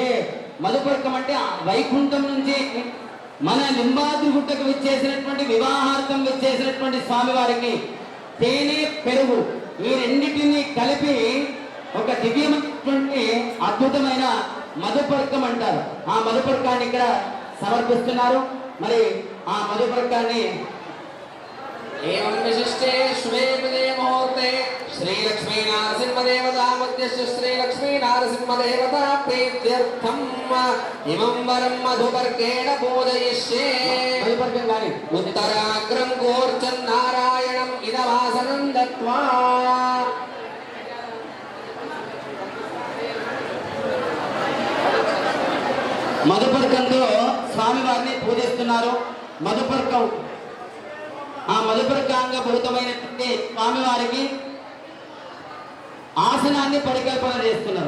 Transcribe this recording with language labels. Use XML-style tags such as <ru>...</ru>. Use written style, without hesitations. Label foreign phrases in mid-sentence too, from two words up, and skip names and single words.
<te>మధుపర్కం అంటే వైకుంఠం నుంచి మన లింబాద్రి గుట్టకు విచ్చేసినటువంటి వివాహార్థం విచ్చేసినటువంటి స్వామివారికి తేనె పెరుగు ఈ రెండింటిని కలిపి ఒక దివ్యమైనటువంటి అద్భుతమైన మధుపర్కం అంటారు. ఆ మధుపర్కాన్ని ఇక్కడ సమర్పిస్తున్నారు. మరి ఆ మధుపర్కాన్ని</te> <sa>एवं विशिष्टे शुभे मुहूर्ते श्रीलक्ष्मी नारसिंहदेवता मध्यस्य श्रीलक्ष्मी नारसिंहदेवता प्रीत्यर्थम् इमं वरं मधुपर्केण पूजयिष्ये</sa> <te>మధుపర్కం గాని</te> <sa>उत्तराग्रं कूर्चन् नारायणम् इदवासनं दत्त्वा</sa> <te>మధుపర్కంతో స్వామివారిని పూజిస్తున్నారు. మధుపర్కం ఆ మధుపర్కాంగభూతమైనటువంటి స్వామివారికి ఆసనాన్ని పరికల్పన చేస్తున్నారు.</te>